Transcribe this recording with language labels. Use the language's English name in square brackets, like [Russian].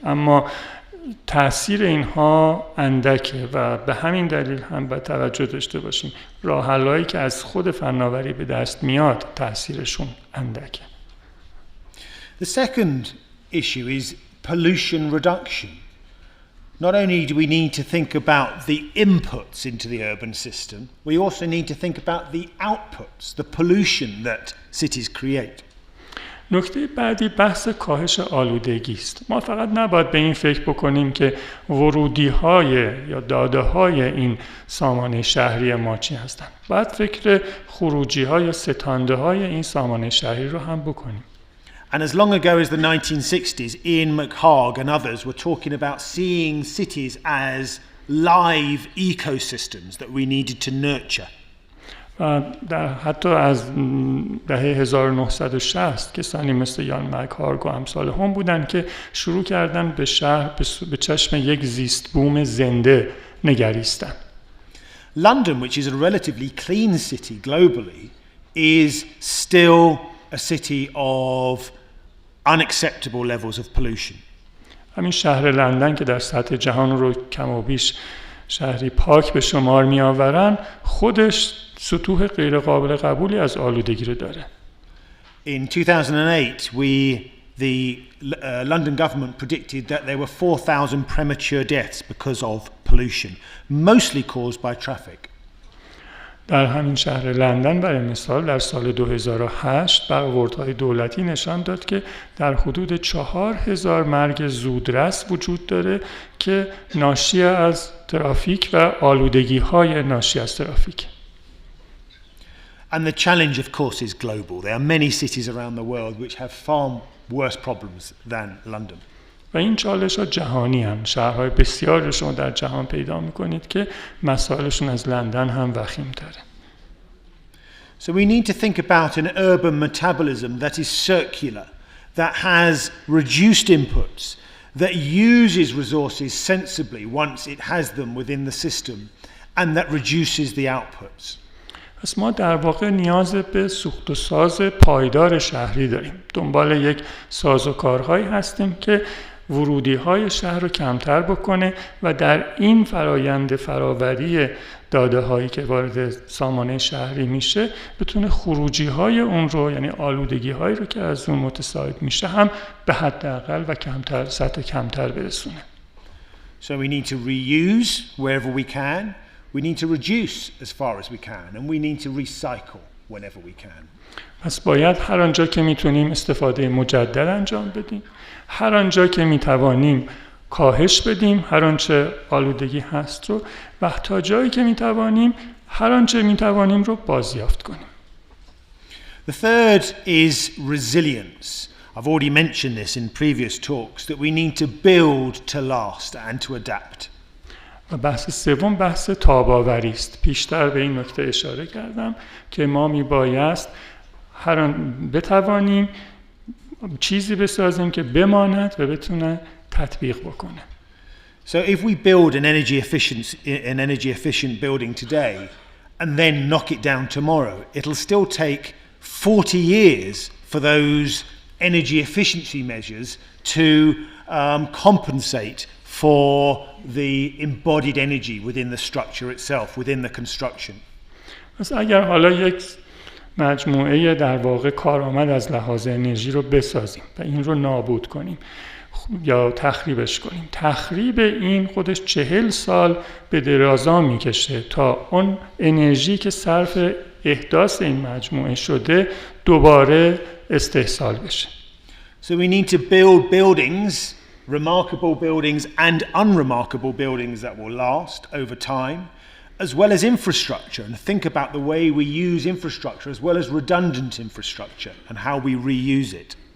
[Persian] اما تأثیر اینها اندکه و به همین دلیل هم باید توجه داشته باشیم. راه حل‌هایی که از خود فناوری به دست میاد تأثیرشون اندکه. [English] The second issue is pollution reduction. not only do we need to think about the inputs into the urban system, we also need to think about the outputs, the pollution that cities create. [Persian] نکته بعدی بحث کاهش آلودگی است. ما فقط نباید به این فکر بکنیم که ورودی‌های یا داده‌های این سامانه شهری ما چی هستند. باید فکر خروجی‌ها یا ستانده‌های این سامانه شهری رو هم بکنیم. [English] And as long ago as the 1960s, Ian McHarg and others were talking about seeing cities as live ecosystems that we needed to nurture. [Persian] حتی از دهه 1960 کسانی مثل یان مک‌هارگ و امثال هم بودن که شروع کردن به شهر به چشم یک زیست بوم زنده نگریستن. [English] London, which is a relatively clean city globally, is still a city of unacceptable levels of pollution. [Persian] همین شهر لندن که در سطح جهان رو کم و بیش شهری پاک به شمار می آورن، خودش سطوح غیر قابل قبولی از آلودگی رو داره. [English] In 2008, the London government predicted that there were 4,000 premature deaths because of pollution, mostly caused by traffic. [Persian] در همین شهر لندن برای مثال در سال 2008 برآوردهای دولتی نشان داد که در حدود 4,000 مرگ زودرس وجود داره که ناشی از ترافیک و آلودگی‌های ناشی از ترافیک. [English] And the challenge, of course, is global. There are many cities around the world which have far worse problems than London. [Persian] و این چالش‌ها جهانی هم. شهرهای بسیاری شما در جهان پیدا می‌کنید که مسائلشون از لندن هم وخیم‌تره. [English] So we need to think about an urban metabolism that is circular, that has reduced inputs, that uses resources sensibly once it has them within the system, and that reduces the outputs. [Persian] پس ما در واقع نیاز به سوخت و ساز پایدار شهری داریم. دنبال یک سازوکارهایی هستیم که ورودی‌های شهر رو کمتر بکنه و در این فرایند فراوری داده‌هایی که وارد سامانه شهری میشه بتونه خروجی‌های اون رو، یعنی آلودگی‌هایی رو که از اون متساعد میشه هم به حداقل و کمتر، سطح کمتر برسونه. [English] So we need to reuse wherever we can. We need to reduce as far as we can, and we need to recycle whenever we can. [Persian] پس باید هر آنجا که میتونیم استفاده مجدد انجام بدیم، هر آنجا که میتوانیم کاهش بدیم هر آنچه آلودگی هست رو، و تا جایی که میتوانیم هر آنچه میتوانیم رو بازیافت کنیم. [English] The third is resilience. I've already mentioned this in previous talks, that we need to build to last and to adapt. [Persian] و بحث سوم بحث تاب‌آوری است. پیشتر به این نکته اشاره کردم که ما میبایست هر آن بتوانیم چیزی بسازیم که بماند و بتونه تطبیق بکنه. [English] So if we build an energy efficient building today and then knock it down tomorrow, it'll still take 40 years for those energy efficiency measures to compensate for the embodied energy within the structure itself, within the construction. [Persian] پس اگر حالا یک مجموعه در واقع کارآمد از لحاظ انرژی رو بسازیم و این رو نابود کنیم یا تخریبش کنیم، تخریب این خودش 40 سال به درازا میکشه تا اون انرژی که صرف احداث این مجموعه شده دوباره استحصال بشه. [English] So we need to build buildings, remarkable buildings and unremarkable buildings that will last over time, as well as infrastructure, and think about the way we use infrastructure as well as redundant infrastructure and how we reuse it.